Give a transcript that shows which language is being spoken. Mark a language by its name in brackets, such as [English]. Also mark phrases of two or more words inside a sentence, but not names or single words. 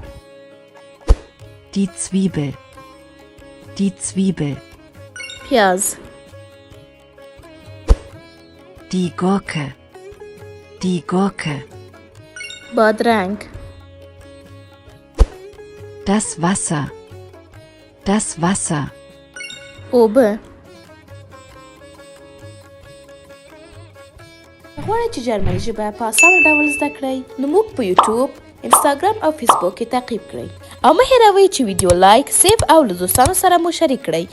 [German] Die Zwiebel. Die Zwiebel. [Pashto] پیاز، [German] Die Gurke. Die Gurke. [Pashto] بادرنگ، [German] Das Wasser. Das Wasser. [Pashto] اوبه. غواړئ چې جرمني ژبه په اسانه ډول زده کړئ نو موږ په یوټیوب، انسټاګرام او فیسبوک کې تعقیب کړئ او مه هېروئ چې ویډیو لایک، سیف او له دوستانو سره مو شریک کړئ.